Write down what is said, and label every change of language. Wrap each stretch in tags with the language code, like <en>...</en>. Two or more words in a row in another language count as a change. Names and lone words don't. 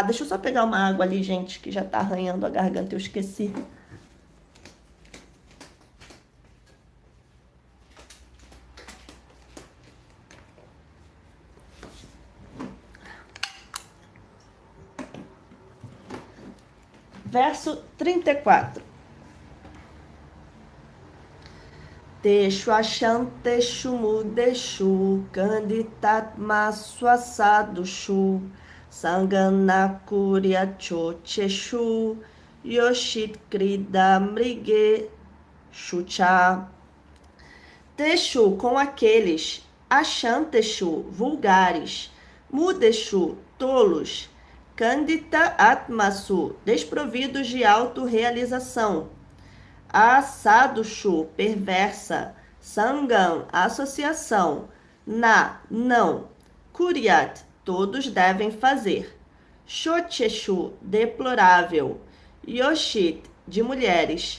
<pt>Deixa eu só pegar uma água ali, gente, que já tá arranhando a garganta, eu esqueci. Verso 34.</pt> <sa>Teshu ashanteshu mudeshu kanditatma swasadushu sanganakuryachocheshu yoshit krida mrige shucha.</sa> <pt>Teshu, com aqueles, ashanteshu, vulgares, mudeshu, tolos,</pt> <sa>Kandita Atmasu,</sa> <pt>desprovidos de autorrealização. Asadushu, perversa. Sangam, associação. Na, não. Kuryat, todos devem fazer. Shocheshu, deplorável. Yoshit, de mulheres.</pt>